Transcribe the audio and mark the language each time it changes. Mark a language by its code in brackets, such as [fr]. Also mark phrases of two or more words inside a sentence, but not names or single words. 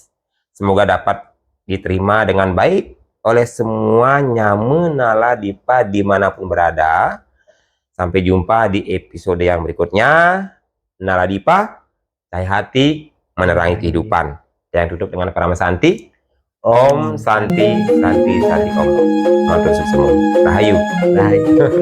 [id] Semoga dapat diterima dengan baik oleh semua Nyamu Naladipa dimanapun berada. Sampai jumpa di episode yang berikutnya. Naladipa, cahaya hati menerangi kehidupan. Yang tutup dengan Brahma Santi. [sa] Om Santi Santi Santi Om. [ban] Matur suksemu. Rahayu. Rahayu.